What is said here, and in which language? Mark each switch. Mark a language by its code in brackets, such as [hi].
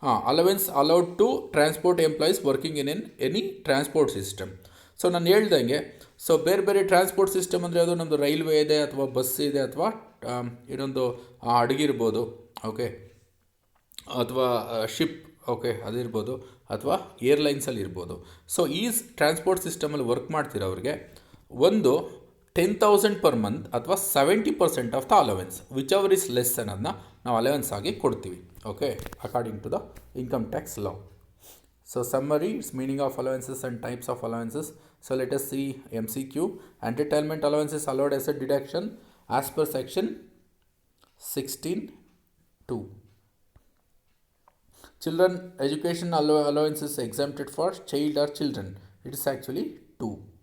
[en] Allowance allowed to transport employees working in any transport system. [kn] So ನಾನು ಹೇಳ್ದಂಗೆ, so ಬೇರೆ ಬೇರೆ ಟ್ರಾನ್ಸ್ಪೋರ್ಟ್ ಸಿಸ್ಟಮ್ ಅಂದರೆ ಅದು ನಮ್ಮದು ರೈಲ್ವೆ ಇದೆ, ಅಥವಾ ಬಸ್ ಇದೆ, ಅಥವಾ ಇನ್ನೊಂದು ಹಡಗಿರ್ಬೋದು, ಓಕೆ, ಅಥವಾ ಶಿಪ್, ಓಕೆ, ಅದಿರ್ಬೋದು, ಅಥವಾ ಏರ್ಲೈನ್ಸಲ್ಲಿ ಇರ್ಬೋದು. ಸೊ ಈ ಟ್ರಾನ್ಸ್ಪೋರ್ಟ್ ಸಿಸ್ಟಮಲ್ಲಿ ವರ್ಕ್ ಮಾಡ್ತಿರೋರಿಗೆ ಒಂದು 10,000 [en] per month [kn] ಅಥವಾ [en] 70% of the allowance, which ever is less [kn] ಅನ್ನೋದನ್ನ ನಾವು ಅಲವೆನ್ಸ್ ಆಗಿ ಕೊಡ್ತೀವಿ. [en] Okay, according to the income tax law. So summary, its meaning of allowances and types of allowances. So let us see MCQ. Entertainment allowance is allowed as a deduction as per section 16(2). Children education allowance is exempted for child or children. It is actually 2.